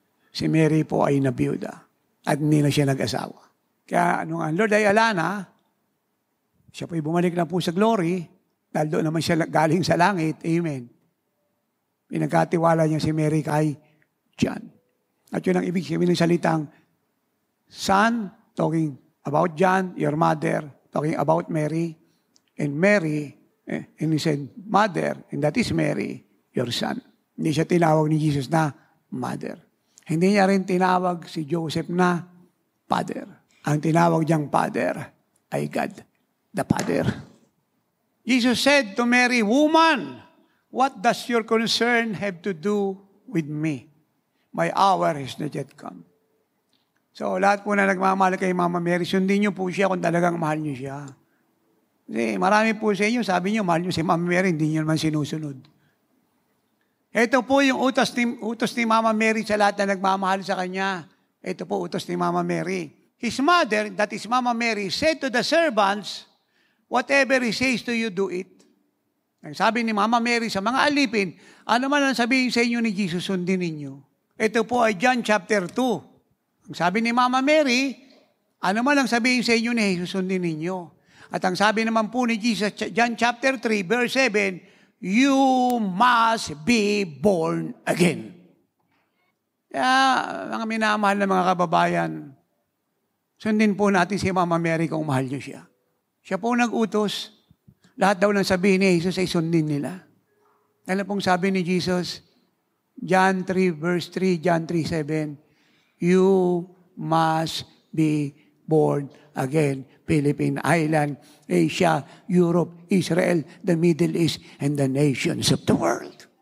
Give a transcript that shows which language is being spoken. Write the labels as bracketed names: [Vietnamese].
[Filipino] Si Mary po ay nabiyuda at hindi na siya nag-asawa. Kaya nung ang Lord ay alana, siya po ay bumalik na po sa glory, dahil doon naman siya galing sa langit. Amen. Pinagkatiwala niya si Mary kay John. At yun ang ibig sabihin ng salitang [English] son, talking about John, your mother, talking about Mary, and Mary, and he said, mother, and that is Mary, your son. [Filipino] Hindi siya tinawag ni Jesus na mother. Hindi niya rin tinawag si Joseph na father. Ang tinawag niyang father ay [English] God, the Father. Jesus said to Mary, Woman, what does your concern have to do with me? My hour has not yet come. [Filipino] So, lahat po na nagmamahal kay Mama Mary, sundin niyo po siya kung talagang mahal niyo siya. Kasi marami po sa inyo, sabi niyo, mahal niyo si Mama Mary, hindi niyo naman sinusunod. Ito po yung utos ni Mama Mary sa lahat na nagmamahal sa Kanya. Ito po utos ni Mama Mary. [English] His mother, that is Mama Mary, said to the servants, whatever he says to you, do it. [Filipino] Ang sabi ni Mama Mary sa mga alipin, ano man ang sabihin sa inyo ni Jesus, sundin ninyo. Ito po ay John chapter 2. Ang sabi ni Mama Mary, ano man ang sabihin sa inyo ni Jesus, sundin ninyo. At ang sabi naman po ni Jesus, John chapter 3, verse 7, [English] you must be born again. [Filipino] Kaya, mga minamahal na mga kababayan, sundin po natin si Mama Mary kung mahal niyo siya. Siya po nag-utos. Lahat daw ng sabihin ni Jesus ay sundin nila. Alam pong sabi ni Jesus, John 3 verse 3, John 3:7, [English] you must be born again. Philippine Island, Asia, Europe, Israel, the Middle East, and the nations of the world.